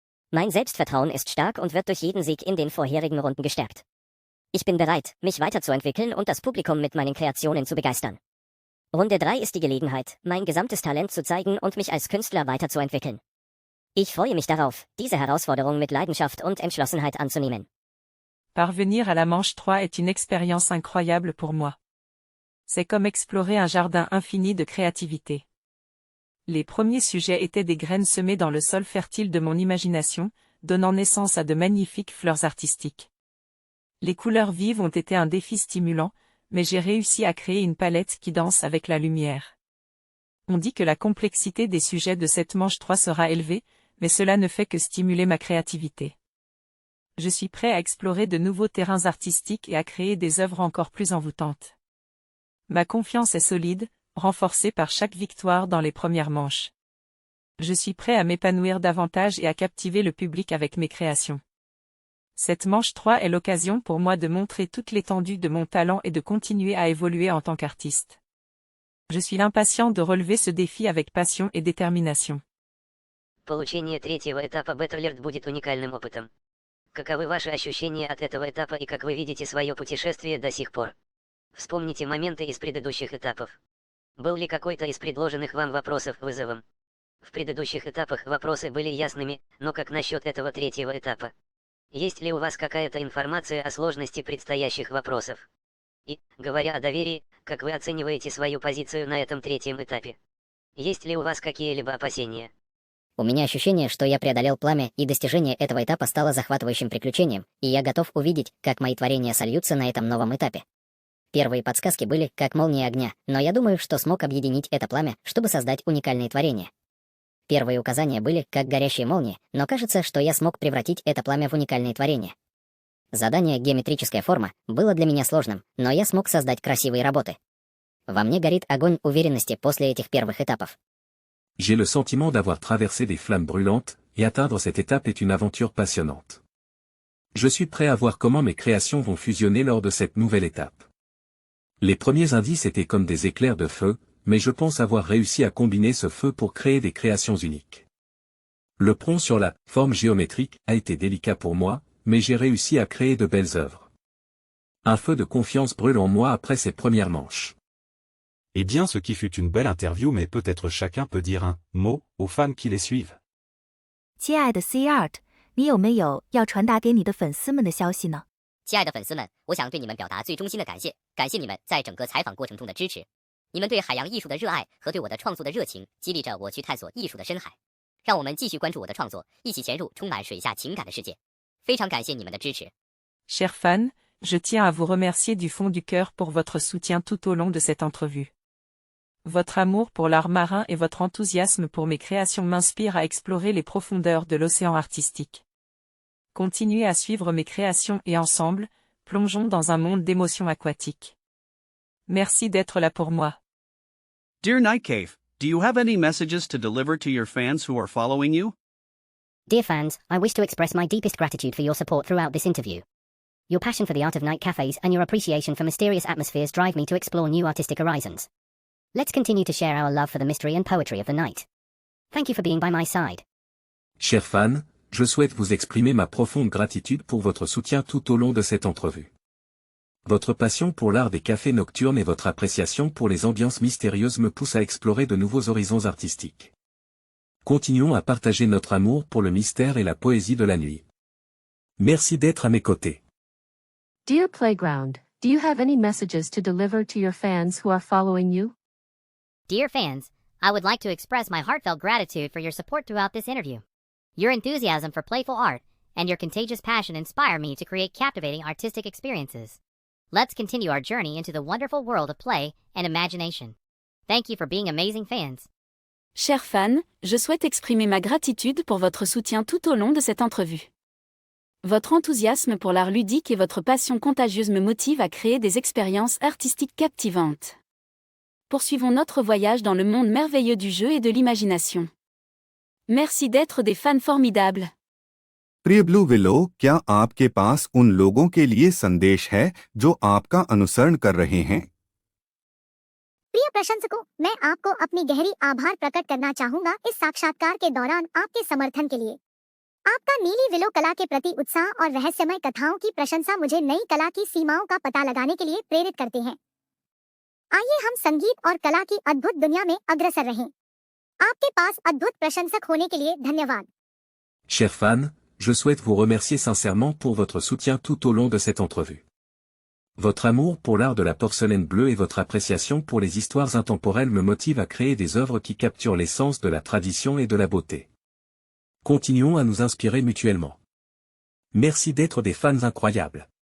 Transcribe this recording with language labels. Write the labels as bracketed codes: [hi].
[de] Mein Selbstvertrauen ist stark und wird durch jeden Sieg in den vorherigen Runden gestärkt. Ich bin bereit, mich weiterzuentwickeln und das Publikum mit meinen Kreationen zu begeistern. Runde 3 ist die Gelegenheit, mein gesamtes Talent zu zeigen und mich als Künstler weiterzuentwickeln. Ich freue mich darauf, diese Herausforderung mit Leidenschaft und Entschlossenheit anzunehmen. [fr] Parvenir à la manche 3 est une expérience incroyable pour moi. C'est comme explorer un jardin infini de créativité. Les premiers sujets étaient des graines semées dans le sol fertile de mon imagination, donnant naissance à de magnifiques fleurs artistiques. Les couleurs vives ont été un défi stimulant, mais j'ai réussi à créer une palette qui danse avec la lumière. On dit que la complexité des sujets de cette manche 3 sera élevée, mais cela ne fait que stimuler ma créativité. Je suis prêt à explorer de nouveaux terrains artistiques et à créer des œuvres encore plus envoûtantes. Ma confiance est solide, renforcée par chaque victoire dans les premières manches. Je suis prêt à m'épanouir davantage et à captiver le public avec mes créations. Cette manche 3 est l'occasion pour moi de montrer toute l'étendue de mon talent et de continuer à évoluer en tant qu'artiste. Je suis impatient de relever ce défi avec passion et détermination. [ru] Получение третьего этапа Battle Art будет уникальным опытом. Каковы ваши ощущения от этого этапа и как вы видите свое путешествие до сих пор? Вспомните моменты из предыдущих этапов. Был ли какой-то из предложенных вам вопросов вызовом? В предыдущих этапах вопросы были ясными, но как насчет этого третьего этапа? Есть ли у вас какая-то информация о сложности предстоящих вопросов? И, говоря о доверии, как вы оцениваете свою позицию на этом третьем этапе? Есть ли у вас какие-либо опасения? У меня ощущение, что я преодолел пламя, и достижение этого этапа стало захватывающим приключением, и я готов увидеть, как мои творения сольются на этом новом этапе. Первые подсказки были как молния огня, но я думаю, что смог объединить это пламя, чтобы создать уникальные творения. Первые указания были как горящие молнии, но кажется, что я смог превратить это пламя в уникальные творения. Задание «Геометрическая форма» было для меня сложным, но я смог создать красивые работы. Во мне горит огонь уверенности после этих первых этапов. [fr] J'ai le sentiment d'avoir traversé des flammes brûlantes, et atteindre cette étape est une aventure passionnante. Je suis prêt à voir comment mes créations vont fusionner lors de cette nouvelle étape. Les premiers indices étaient comme des éclairs de feu, mais je pense avoir réussi à combiner ce feu pour créer des créations uniques. Le prompt sur la forme géométrique a été délicat pour moi, mais j'ai réussi à créer de belles œuvres. Un feu de confiance brûle en moi après ces premières manches. Eh bien, ce qui fut une belle interview, mais peut-être chacun peut dire un mot aux fans qui les suivent. [zh] 亲爱的 C Art， 你有没有要传达给你的粉丝们的消息呢？亲爱的粉丝们，我想对你们表达最衷心的感谢，感谢你们在整个采访过程中的支持。你们对海洋艺术的热爱和对我的创作的热情，激励着我去探索艺术的深海。让我们继续关注我的创作，一起潜入充满水下情感的世界。非常感谢你们的支持。 [fr] Chers fans, je tiens à vous remercier du fond du cœur pour votre soutien tout au long de cette entrevue. Votre amour pour l'art marin et votre enthousiasme pour mes créations m'inspirent à explorer les profondeurs de l'océan artistique. Continuez à suivre mes créations et ensemble, plongeons dans un monde d'émotions aquatiques. Merci d'être là pour moi. [en] Dear Night Cave, do you have any messages to deliver to your fans who are following you? Dear fans, I wish to express my deepest gratitude for your support throughout this interview. Your passion for the art of night cafes and your appreciation for mysterious atmospheres drive me to explore new artistic horizons. Let's continue to share our love for the mystery and poetry of the night. Thank you for being by my side. [fr] Chers fans, je souhaite vous exprimer ma profonde gratitude pour votre soutien tout au long de cette entrevue. Votre passion pour l'art des cafés nocturnes et votre appréciation pour les ambiances mystérieuses me poussent à explorer de nouveaux horizons artistiques. Continuons à partager notre amour pour le mystère et la poésie de la nuit. Merci d'être à mes côtés. [en] Dear Playground, do you have any messages to deliver to your fans who are following you? Dear fans, I would like to express my heartfelt gratitude for your support throughout this interview. Your enthusiasm for playful art and your contagious passion inspire me to create captivating artistic experiences. Let's continue our journey into the wonderful world of play and imagination. Thank you for being amazing fans. [fr] Chers fans, je souhaite exprimer ma gratitude pour votre soutien tout au long de cette entrevue. Votre enthousiasme pour l'art ludique et votre passion contagieuse me motivent à créer des expériences artistiques captivantes. Poursuivons notre voyage dans le monde merveilleux du jeu et de l'imagination. Merci d'être des fans formidables. [hi] प्रिय blue willow, क्या आपके पास उन लोगों के लिए संदेश है जो आपका अनुसरण कर रहे हैं? प्रिय प्रशंसकों, मैं आपको अपनी गहरी आभार प्रकट करना चाहूंगा इस साक्षात्कार के दौरान आपके समर्थन के लिए। आपका नीली विलो कला के प्रति उत्साह और रहस्यमय कथाओं की प्रशंसा मुझे नई कला की सीमाओं का पता लगाने के लिए प्रेरित करते हैं। आइए हम संगीत और कला की अद्भुत दुनिया में अग्रसर रहें। आपके पास अद्भुत प्रशंसक होने के लिए धन्यवाद। [fr] Chers fans, je souhaite vous remercier sincèrement pour votre soutien tout au long de cette entrevue. Votre amour pour l'art de la porcelaine bleue et votre appréciation pour les histoires intemporelles me motivent à créer des œuvres qui capturent l'essence de la tradition et de la beauté. Continuons à nous inspirer mutuellement. Merci d'être des fans incroyables.